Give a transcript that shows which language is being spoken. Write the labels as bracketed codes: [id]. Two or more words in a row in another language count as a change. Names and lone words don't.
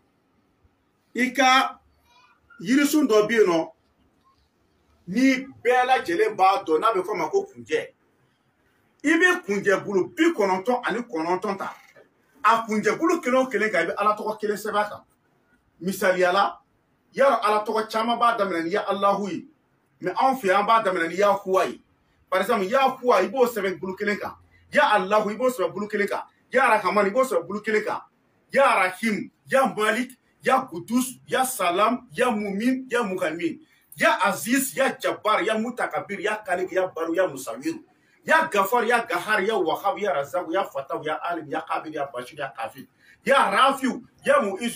[bm] i ka yirisun dɔ bɛ yen nɔ ni bɛɛ lajɛlen b'a dɔn n'a bɛ fɔ a ma ko kunjɛ i bɛ kunjɛ bulu 99 ta a kunjɛ bulu kelen o kelen kan i bɛ ala tɔgɔ kelen sɛbɛn a kan misaliyala yarɔ ala tɔgɔ caman b'a daminɛ ni ya alahu ye mɛ anw fɛ yan b'a daminɛ ni ya huwa ye [fr] par exemple [bm] ya huwa i b'o sɛbɛn bulu kelen kan ya alahu i b'o sɛbɛn bulu kelen kan ya rahaman i b'o sɛbɛn bulu kelen kan ya rahim ya malik ya kudus ya salam ya mumin ya muhamin ya aziz ya jabbar ya mutakabir ya kalik ya baru ya musawir ya gafar ya gahar ya wahab ya razak ya fataw ya alim ya qabir ya bashir ya kafir ya rafiu ya muizu